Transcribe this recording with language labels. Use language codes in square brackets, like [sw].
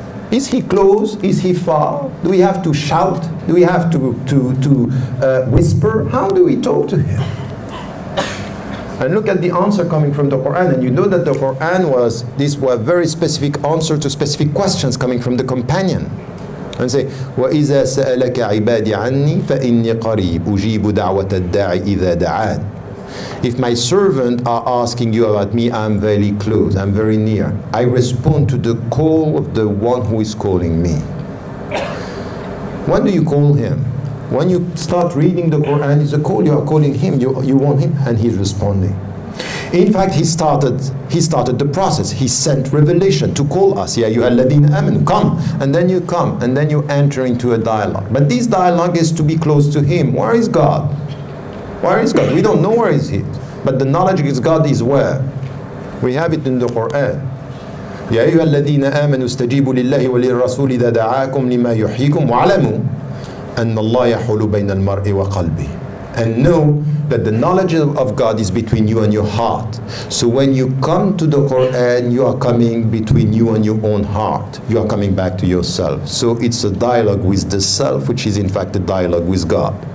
[en] Is he close? Is he far? Do we have to shout? Do we have to whisper? How do we talk to him? And look at the answer coming from the Quran, and you know that the Quran these were very specific answers to specific questions coming from the companion. And say, [ar] وَإِذَا سَأَلَكَ عِبَادِ عَنِّي فَإِنِّي قَرِيبٌ أُجِيبُ دَعْوَةَ الدَّاعِ إِذَا دَعَانِ. [en] If my servants are asking you about me, I'm very close, I'm very near. I respond to the call of the one who is calling me. When do you call him? When you start reading the Quran, it's a call, you are calling him, you want him, and he's responding. In fact, he started the process. He sent revelation to call us. [ar] Ya ayyuhalladhina amanu, [en] come, and then you come, and then you enter into a dialogue. But this dialogue is to be close to him. Where is God? Where is God? We don't know where is he. But the knowledge of God is where? We have it in the Quran. [ar] يا أيها الذين آمنوا استجيبوا لله وللرسول إذا دعاكم لما يحييكم واعلموا أن الله يحول بين المرء وقلبه. [en] And know that the knowledge of God is between you and your heart. So when you come to the Quran, you are coming between you and your own heart. You are coming back to yourself. So it's a dialogue with the self, which is in fact a dialogue with God.